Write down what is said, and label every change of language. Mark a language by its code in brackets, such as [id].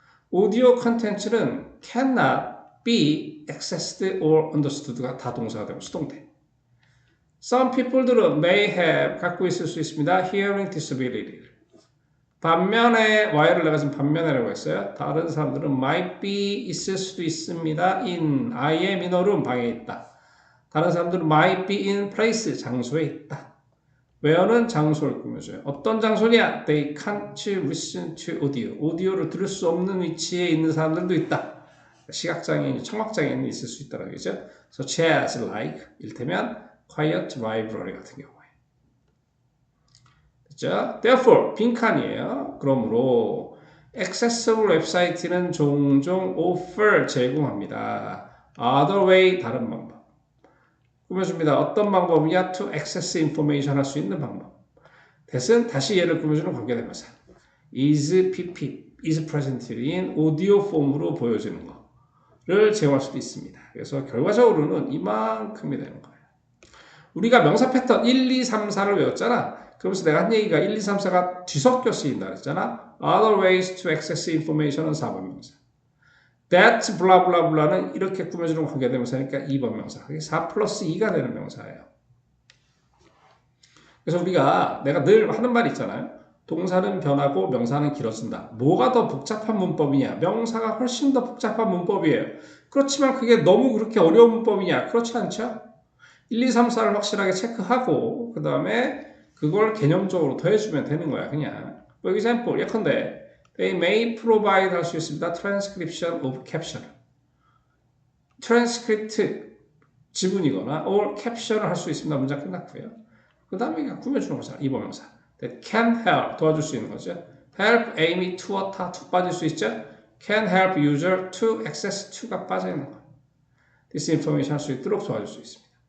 [ko] 오디오 컨텐츠는 [en] cannot be accessed or understood [ko] 가 다 동사가 되고 수동태. Some people들은 [en] may have [ko] 갖고 있을 수 있습니다. [en] hearing disability. [ko] 반면에 y를 내가 지금 반면에라고 했어요. 다른 사람들은 [en] might be [ko] 있을 수도 있습니다. [en] in I am in a room [ko] 방에 있다. 다른 사람들은 [en] might be in place [ko] 장소에 있다. where는 장소를 꾸며줘요. 어떤 장소냐? [en] They can't listen to audio. [ko] 오디오를 들을 수 없는 위치에 있는 사람들도 있다. 시각장애인, 청각장애인이 있을 수 있다는 거죠. [en] Such as like 일테면 quiet library 같은 경우. [ko] 자, therefore 빈칸이에요. 그러므로 accessible 웹사이트는 종종 offer 제공합니다. [en] other way [ko] 다른 방법. 꾸며줍니다. 어떤 방법이냐? [en] to access information [ko] 할 수 있는 방법. that은 다시 얘를 꾸며주는 관계대명사. is pp, [en] is presented in audio [ko] 폼으로 보여지는 거를 제공할 수도 있습니다. 그래서 결과적으로는 이만큼이 되는 거예요. 우리가 명사 패턴 1, 2, 3, 4를 외웠잖아. 그러면서 내가 한 얘기가 1, 2, 3, 4가 뒤섞여 쓰인다 그랬잖아. [en] Other ways to access information은 4번 명사. [ko] That 블라블라블라는 이렇게 꾸며주는 관계대명사니까 2번 명사. 그게 4 플러스 2가 되는 명사예요. 그래서 우리가 내가 늘 하는 말이 있잖아요. 동사는 변하고 명사는 길어진다. 뭐가 더 복잡한 문법이냐? 명사가 훨씬 더 복잡한 문법이에요. 그렇지만 그게 너무 그렇게 어려운 문법이냐? 그렇지 않죠? 1, 2, 3, 4를 확실하게 체크하고 그 다음에 그걸 개념적으로 더해주면 되는 거야. [en] 그냥 For example, 예컨대 They may provide [ko] 할 수 있습니다. [en] Transcription of caption. [ko] transcript 지문이거나 or caption을 할 수 있습니다. 문장 끝났고요. 그 다음에 그냥 꾸며주는 거잖아. 2번 명사. [en] That can help [ko] 도와줄 수 있는 거죠. help Amy to와 타 to 빠질 수 있죠. [en] can help user to access to가 [ko] 빠져 있는 거예요. [en] This information [ko] 할 수 있도록 도와줄 수 있습니다.